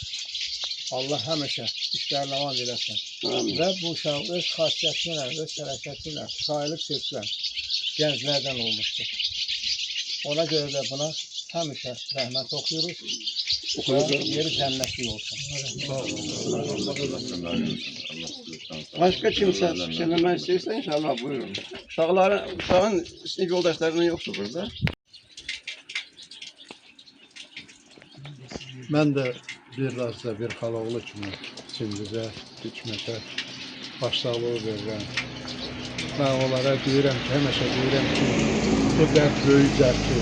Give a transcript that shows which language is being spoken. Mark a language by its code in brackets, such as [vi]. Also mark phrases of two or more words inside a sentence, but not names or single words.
[az] Allah həmişə işlərini aman eləsin. Və bu uşaq öz xasiyyəti ilə, öz hərəkəti ilə sayılıb seçilən gənclərdən olmuşdur. Ona görə də buna həmişə rəhmət oxuyuruz. Yeri cənnətlik olsun. [tr] Başka kimse söylemek isterse inşallah buyurun. [az] Uşağın sinif yoldaşlarının yoktu burada. Mən də bir razda bir xaloğlu kimi Çingizə, Hikmətə başsağlığı verirəm. Mən onlara deyirəm ki, həmişə deyirəm ki, bu dərd böyük dərddir.